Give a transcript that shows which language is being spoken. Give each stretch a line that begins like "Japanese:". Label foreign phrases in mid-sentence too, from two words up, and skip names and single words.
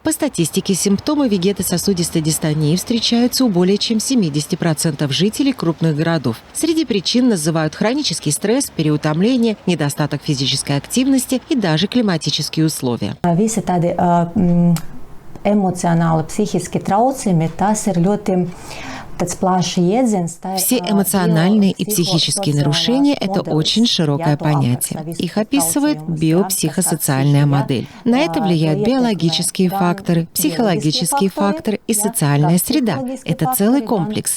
Russian: По статистике, симптомы вегетососудистой дистонии встречаются у более чем 70% жителей крупных городов. Среди причин называют хронический стресс, переутомление, недостаток физической активности и даже климатические условия.
Latvian: Emocionāli, psihiski traucējumi, tas ir ļoti
Russian: Все эмоциональные и психические нарушения – это очень широкое понятие. Их описывает биопсихосоциальная модель. На это влияют биологические факторы, психологические факторы и социальная среда. Это целый комплекс.